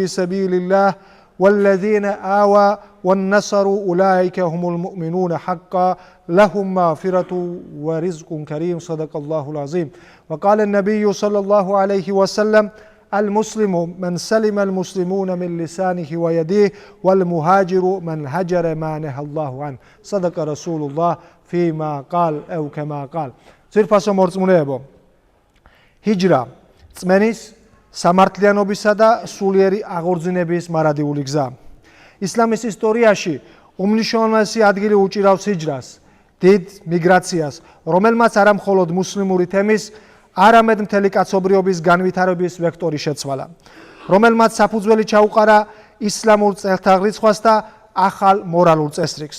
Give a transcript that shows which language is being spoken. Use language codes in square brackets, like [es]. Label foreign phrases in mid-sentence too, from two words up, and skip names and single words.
[ar] سبيل الله والذين آووا والنصروا أولئك هم المؤمنون حقا لهم مغفرة ورزق كريم صدق الله العظيم وقال النبي صلى الله عليه وسلم المسلم من سلم المسلمون من لسانه ويديه والمهاجر من هجر ما نهى الله عنه صدق رسول الله فيما قال أو كما قال [ka] ძვირფასო მორწმუნეებო ჰიჯრა წმენის სამართლიანობისა და სულიერი აღორძინების მარადიული გზა. ისლამის ისტორიაში უმნიშვნელოვანესი ადგილი უჭირავს ჰიჯრას, დიდ მიგრაციას, რომელმაც არა მხოლოდ მუსლიმური თემის, არამედ მთელი კაცობრიობის განვითარების ვექტორი შეცვალა, რომელმაც საფუძველი ჩაუყარა ისლამურ წელთაღრიცხვას და ახალ მორალურ წესრიგს.